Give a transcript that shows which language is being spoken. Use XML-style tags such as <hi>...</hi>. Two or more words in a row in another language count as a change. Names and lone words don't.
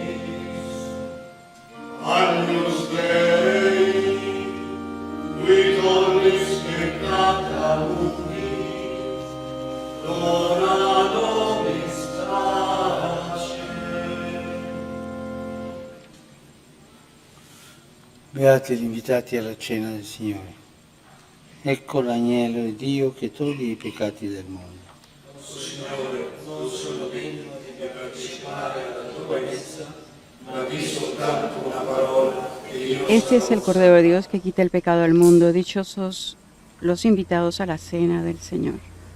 <la>Agnus Dei, qui tollis peccata mundi, dona nobis pace.</la> <it>Beati gli invitati alla cena del Signore. Ecco l'agnello di Dio che toglie i peccati del mondo.</it> <es>Este es el Cordero de Dios que quita el pecado del mundo. Dichosos los invitados a la cena del Señor.</es>